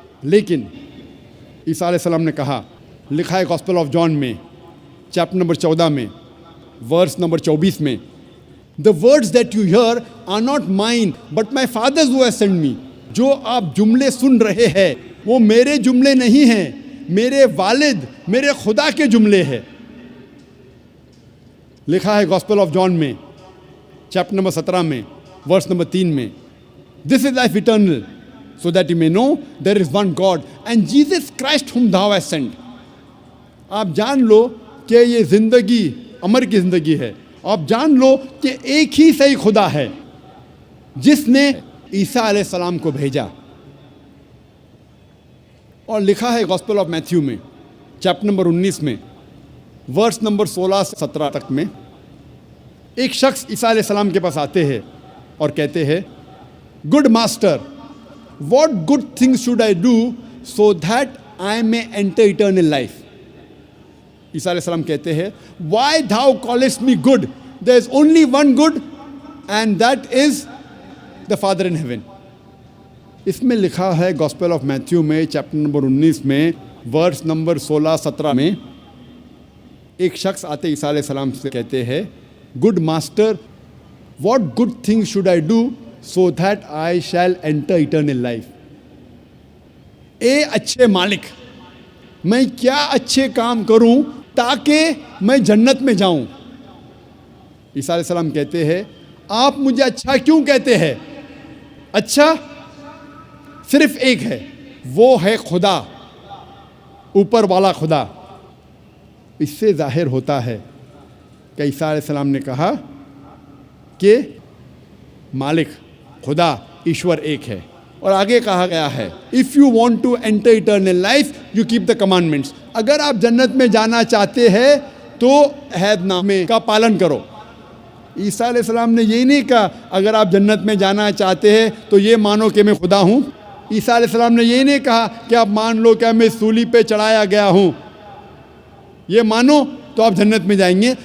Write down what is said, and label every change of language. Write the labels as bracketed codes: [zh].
[ur] لیکن عیسیٰ علیہ السلام نے کہا, لکھا ہے گاسپل آف جان میں چیپٹر نمبر 14 میں ورس نمبر 24 میں, [en] The words that you hear are not mine but my Father's who has sent me. [ur] جو آپ جملے سن رہے ہیں وہ میرے جملے نہیں ہیں, میرے والد میرے خدا کے جملے ہیں. لکھا ہے گاسپل آف جان میں چیپٹر نمبر 17 میں ورس نمبر 3 میں, [en] This is life eternal, so that you may know there is one God and Jesus Christ whom thou hast sent. [ur] آپ جان لو کہ یہ زندگی امر کی زندگی ہے. آپ جان لو کہ ایک ہی صحیح خدا ہے جس نے عیسیٰ علیہ السلام کو بھیجا. اور لکھا ہے گاسپل آف میتھیو میں چیپٹر نمبر 19 میں ورس نمبر 16 سے 17 تک میں, ایک شخص عیسیٰ علیہ السلام کے پاس آتے ہیں اور کہتے ہیں, [en] Good master, what good things should I do so that I may enter eternal life? [ur] عیسیٰ علیہ السلام کہتے ہیں, [en] Why thou callest me good? There is only one good and that is the Father in heaven. [ur] اس میں لکھا ہے gospel of Matthew میں chapter number 19 میں verse number 16-17 میں, ایک شخص آتے عیسیٰ علیہ السلام سے کہتے ہیں, [en] Good master, what good things should I do so that I shall enter eternal life? [ur] اے اچھے مالک, میں کیا اچھے کام کروں تاکہ میں جنت میں جاؤں. عیسیٰ علیہ السلام کہتے ہیں, آپ مجھے اچھا کیوں کہتے ہیں؟ اچھا صرف ایک ہے, وہ ہے خدا, اوپر والا خدا. اس سے ظاہر ہوتا ہے کہ عیسیٰ علیہ السلام نے کہا کہ مالک خدا ایشور ایک ہے. اور آگے کہا گیا ہے, [en] If you want to enter eternal life, you keep the commandments. [ur] اگر آپ جنت میں جانا چاہتے ہیں تو عہد نامے کا پالن کرو. عیسیٰ علیہ السلام نے یہی نہیں کہا اگر آپ جنت میں جانا چاہتے ہیں تو یہ مانو کہ میں خدا ہوں. عیسیٰ علیہ السلام نے یہی نہیں کہا کہ آپ مان لو کہ میں سولی پہ چڑھایا گیا ہوں, یہ مانو تو آپ جنت میں جائیں گے.